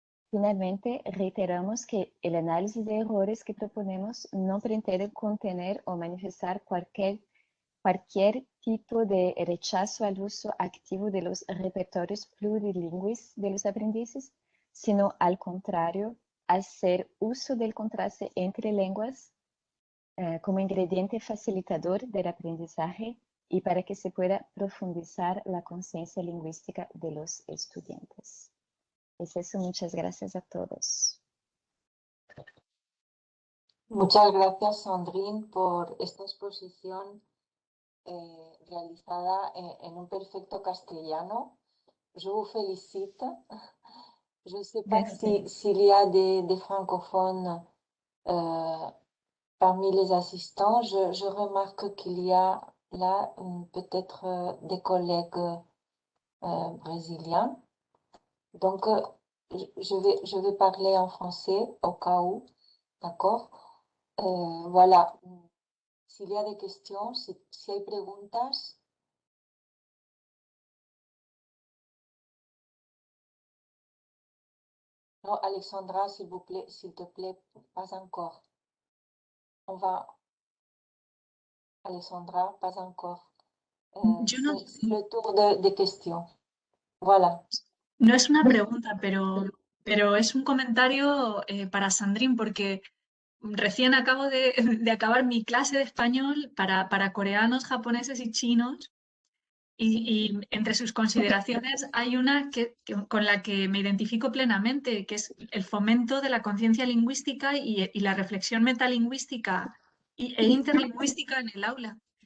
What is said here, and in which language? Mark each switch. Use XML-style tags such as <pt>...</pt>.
<es>Finalmente, reiteramos que el análisis de errores que proponemos no pretende contener o manifestar cualquier tipo de rechazo al uso activo de los repertorios plurilingües de los aprendices, sino al contrario, hacer uso del contraste entre lenguas como ingrediente facilitador del aprendizaje y para que se pueda profundizar la conciencia lingüística de los estudiantes. Es eso, muchas gracias a todos. Muchas gracias, Sandrine, por esta exposición realizada en un perfecto castellano.</es> <fr>Je vous félicite. Je ne sais pas s'il y a des francophones parmi les assistants. Je remarque qu'il y a là peut-être des collègues brésiliens. Donc, je vais parler en français au cas où, d'accord? Voilà. S'il y a des questions,</fr> <es>si hay preguntas.</es> <fr>Non, Alexandra, s'il te plaît, pas encore. On va Alexandra, pas encore.</fr> <es>Yo no,</es> <fr>C'est le tour de questions. Voilà.</fr> <es>no es una pregunta, pero es un comentario para Sandrine, porque recién acabo de acabar mi clase de español para coreanos, japoneses y chinos. Y entre sus consideraciones hay una con la que me identifico plenamente, que es el fomento de la conciencia lingüística y la reflexión metalingüística e interlingüística en el aula.</es>